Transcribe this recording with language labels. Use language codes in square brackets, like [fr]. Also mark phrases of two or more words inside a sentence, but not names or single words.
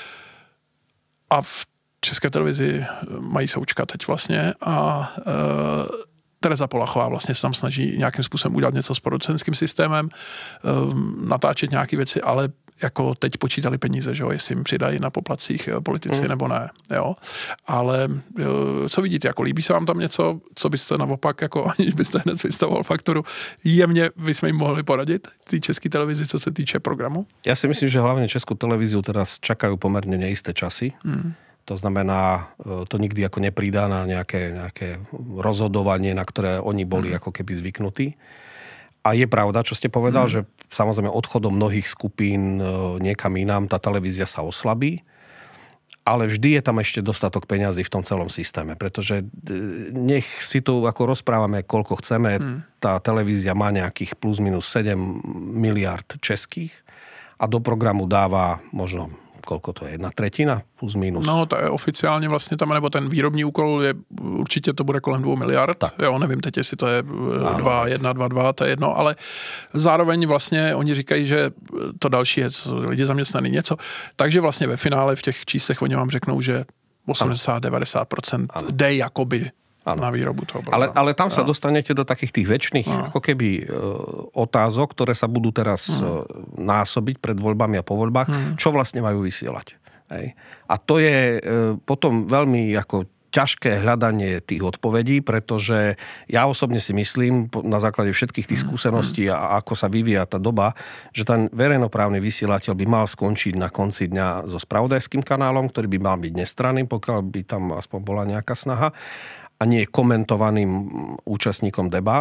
[cs] A v České televizi mají Součka teď vlastně a Tereza Polachová vlastně se tam snaží nějakým způsobem udělat něco s producentským systémem, natáčet nějaké věci, ale jako teď počítali peníze, že jo, jestli jim přidají na poplacích politici nebo ne, jo. Ale co vidíte, jako líbí se vám tam něco, co byste naopak, jako aniž byste hned vystavoval fakturu, jemně bychom jim mohli poradit té české televizi, co se týče programu? [sk] Ja si myslím, že hlavne Českú televíziu teraz čakajú pomerne neisté časy. To znamená, to nikdy ako nepridá na nejaké rozhodovanie, na ktoré oni boli ako keby zvyknutí. A je pravda, čo ste povedal, že samozrejme odchodom mnohých skupín niekam inám tá televízia sa oslabí, ale vždy je tam ešte dostatok peňazí v tom celom systéme, pretože nech si tu ako rozprávame, koľko chceme, tá televízia má nejakých plus minus 7 miliard českých a do programu dáva možno koľko to je, 1/3 plus minus. [cs] No, to je oficiálně vlastně tam, nebo ten výrobní úkol je, určitě to bude kolem 2 miliard. Tak. Jo, nevím teď, jestli to je 2,1, 2,2, to je jedno, ale zároveň vlastně oni říkají, že to další je lidi zaměstnaný něco. Takže vlastně ve finále v těch číslech oni vám řeknou, že 80-90% jde jakoby na výrobu toho programu. [sk] Ale tam sa dostanete do takých tých väčšných ako keby otázok, ktoré sa budú teraz násobiť pred voľbami a po voľbách, čo vlastne majú vysielať. Hej. A to je potom veľmi ako ťažké hľadanie tých odpovedí, pretože ja osobne si myslím, na základe všetkých tých skúseností a ako sa vyvíja tá doba, že ten verejnoprávny vysielateľ by mal skončiť na konci dňa so spravodajským kanálom, ktorý by mal byť nestranný, pokiaľ by tam aspoň bola nejaká snaha, a nie komentovaným účastníkom debát.